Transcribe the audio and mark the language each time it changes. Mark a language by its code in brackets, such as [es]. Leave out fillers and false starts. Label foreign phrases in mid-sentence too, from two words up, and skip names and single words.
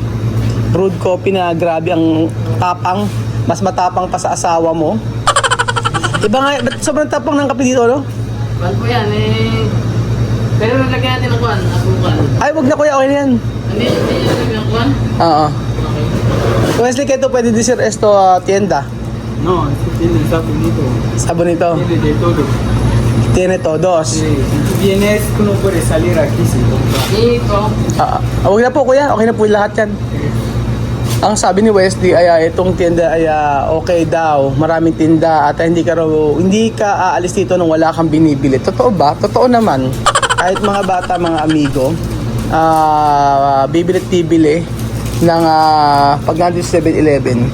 [en] Brewed coffee [tl] na grabe ang tapang. Mas matapang pa sa asawa mo. Iba nga, ba't sobrang tapang ng kape dito, no? Paano po yan eh? Pero nalagyan natin ng kuwan, asukal. Ay, wag na kuya, okay na yan. Hindi nyo nalagyan ng kuwan? Oo. Okay. Wesley, kaya ito pwede [es] decir esto tienda. No, esto tiene, está bonito. [tl] Sabon ito. [es] Tiene de todo. Tiene todos. Sí, si tú vienes, tú no puedes salir aquí sin comprar. [tl] Dito. Huwag na po kuya, okay na po lahat yan. Ang sabi ni Wesley ay itong tienda ay okay daw, maraming tinda at hindi ka aalis dito nang wala kang binibili. Totoo ba? Totoo naman. Kahit mga bata, mga amigo, bibili ng pag nandito sa 7-Eleven.